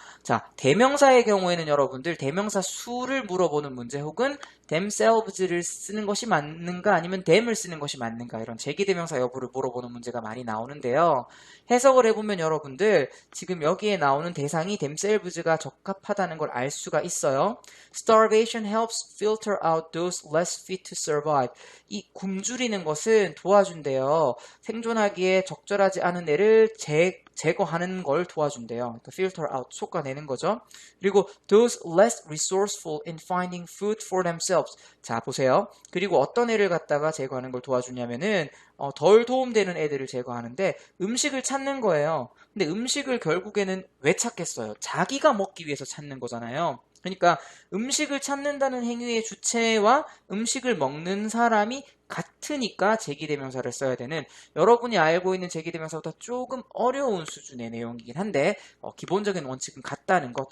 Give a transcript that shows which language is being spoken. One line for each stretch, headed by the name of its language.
Korean: 자, 대명사의 경우에는 여러분들 대명사 수를 물어보는 문제 혹은 themselves를 쓰는 것이 맞는가 아니면 them을 쓰는 것이 맞는가 이런 제기대명사 여부를 물어보는 문제가 많이 나오는데요. 해석을 해보면 여러분들 지금 여기에 나오는 대상이 themselves가 적합하다는 걸 알 수가 있어요.
English: Starvation helps filter out those less fit to survive.
Korean: 이 굶주리는 것은 도와준대요. 생존하기에 적절하지 않은 애를 제거하는 걸 도와준대요. 그러니까 filter out, 솎아내는 거죠. 그리고
English: those less resourceful in finding food for themselves.
Korean: 자, 보세요. 그리고 어떤 애를 갖다가 제거하는 걸 도와주냐면은 덜 도움되는 애들을 제거하는데 음식을 찾는 거예요. 근데 음식을 결국에는 왜 찾겠어요? 자기가 먹기 위해서 찾는 거잖아요. 그러니까 음식을 찾는다는 행위의 주체와 음식을 먹는 사람이 같으니까 제기대명사를 써야 되는 여러분이 알고 있는 제기대명사보다 조금 어려운 수준의 내용이긴 한데 기본적인 원칙은 같다는 것.